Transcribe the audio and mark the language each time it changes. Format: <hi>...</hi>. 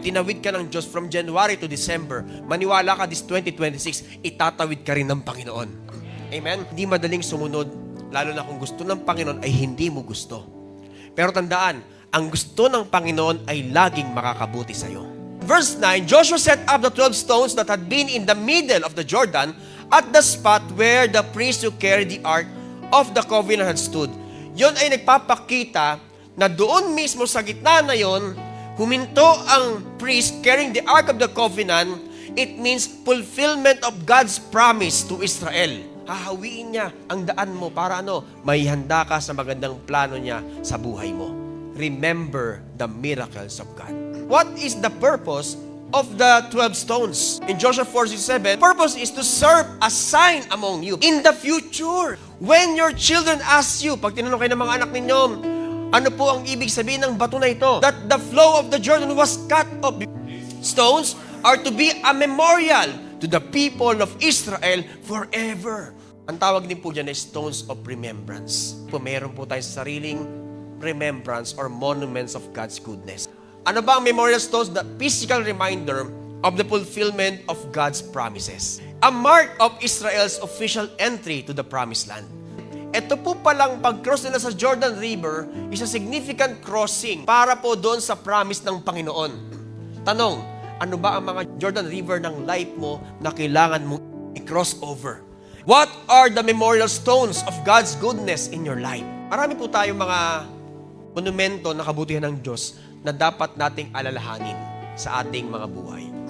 <tl>Tinawid ka ng Diyos</tl> <en>from January to December.</en> <tl>Maniwala ka this 2026, itatawid ka rin ng Panginoon. Amen? Hindi madaling sumunod, lalo na kung gusto ng Panginoon ay hindi mo gusto. Pero tandaan, ang gusto ng Panginoon ay laging makakabuti sa iyo.</tl> <en>Verse 9, Joshua set up the 12 stones that had been in the middle of the Jordan at the spot where the priest who carried the ark of the covenant had stood.</en> <tl>Yon ay nagpapakita na doon mismo sa gitna na yon, huminto ang</tl> <en>priest carrying the ark of the covenant. It means fulfillment of God's promise to Israel.</en> <tl>Hahawiin niya ang daan mo para may handa ka sa magandang plano niya sa buhay mo.</tl> <en>Remember the miracles of God. What is the purpose of the 12 stones? In Joshua 4:7, purpose is to serve a sign among you. In the future, when your children ask you,</en> <tl>pag tinanong kayo ng mga anak ninyo, ano po ang ibig sabihin ng bato na ito?</tl> <en>That the flow of the Jordan was cut off. Stones are to be a memorial to the people of Israel forever.</en> <tl>Ang tawag din po dyan ay</tl> <en>stones of remembrance.</en> <tl>Meron po tayo sa sariling</tl> <en>remembrance or monuments of God's goodness.</en> <tl>Ano ba ang memorial stones? The physical reminder of the fulfillment of God's promises.</tl> <en>A mark of Israel's official entry to the promised land.</en> <tl>Ito po palang pag-cross nila sa Jordan River</tl> <en>is a significant crossing</en> <tl>para po doon sa promise ng Panginoon. Tanong, ano ba ang mga Jordan River ng life mo na kailangan mong i-cross over?</tl> <en>What are the memorial stones of God's goodness in your life?</en> <tl>Marami po tayong mga monumento na kabutihan ng Diyos na dapat nating alalahanin sa ating mga buhay.</tl>